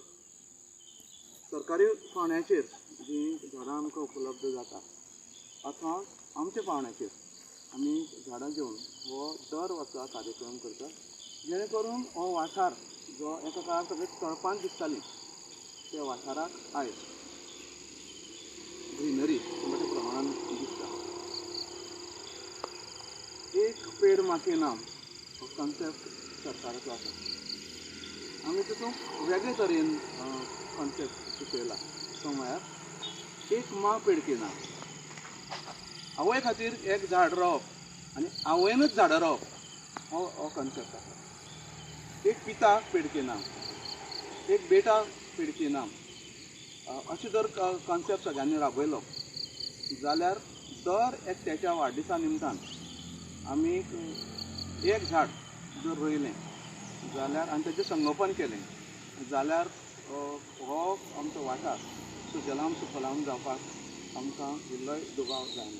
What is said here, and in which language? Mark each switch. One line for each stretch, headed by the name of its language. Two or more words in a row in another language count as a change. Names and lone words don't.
Konkani: सरकारी पावण्याचेर जी झाडां आमकां उपलब्ध जाता अथवा आमच्या पावण्याचेर आमी झाडां घेवन हो दर वर्सा कार्यक्रम करता जेणे करून हो वाठार जो एका काळार सगळे तळपान दिसताली त्या वाठाराक आयज ग्रीनरी मोठ्या प्रमाणान दिसता.
Hindi: एक पेड माँ के नाम
Konkani: हो कॉन्सेप्ट सरकाराचो आसा. आमी तितूंत वेगळे तरेन कॉन्सेप्ट सुचयला तो म्हळ्यार
Hindi: एक माँ पेड के नाम.
Konkani: आवय खातीर एक झाड रोवप आनी आवयनूच झाडां रोवप हो कॉन्सेप्ट आसा.
Hindi: एक पिता पेड के नाम, एक बेटा पेड के नाम
Konkani: अशें जर कॉन्सेप्ट सगळ्यांनी राबयलो जाल्यार दर एकट्याच्या वाडदिसा निमतान आमी एक झाड जर रोयलें जाल्यार आनी तेजें संगोपन केलें जाल्यार हो आमचो वाठार सुजलाम सुफलाम जावपाक आमकां इल्लोय दुबाव जायना.